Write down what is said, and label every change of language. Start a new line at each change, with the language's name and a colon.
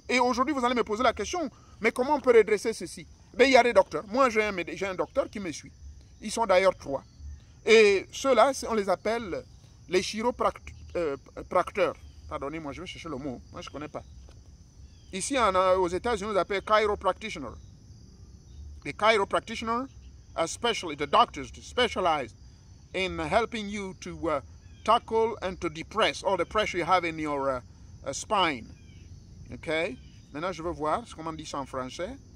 French: Et aujourd'hui, vous allez me poser la question, mais comment on peut redresser ceci? Ben, il y a des docteurs. Moi, j'ai un docteur qui me suit. Ils sont d'ailleurs 3. Et ceux-là, on les appelle les chiropracteurs. Pardonnez-moi, je vais chercher le mot. Moi, je ne connais pas. Ici, aux États-Unis, on les appelle chiropractitioners.
English: The chiropractitioners are the doctors specialized in helping you to tackle and to depress all the pressure you have in your spine. OK?
French: Maintenant, je veux voir comment on dit ça en français.